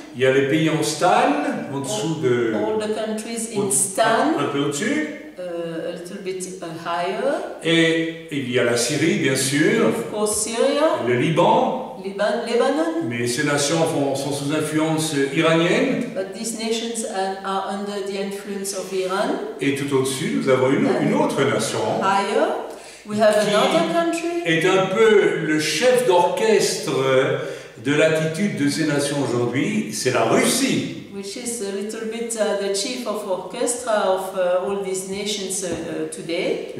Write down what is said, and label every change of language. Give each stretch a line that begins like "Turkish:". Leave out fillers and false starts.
French: Il y a les pays en stan, en dessous de...
English: All the countries in stan.
French: Un peu au-dessus.
English: A little bit higher.
French: Et il y a la Syrie, bien sûr.
English: Of course, Syria.
French: Le Liban.
English: Lebanon.
French: Mais ces nations sont sous influence iranienne.
English: But these nations are under the influence of Iran.
French: Et tout au-dessus, nous avons une autre nation.
English: Higher. We have another country.
French: Est un peu le chef d'orchestre de l'attitude de ces nations aujourd'hui, c'est la Russie.
English: Which is a little bit the chief of orchestra of all these nations today.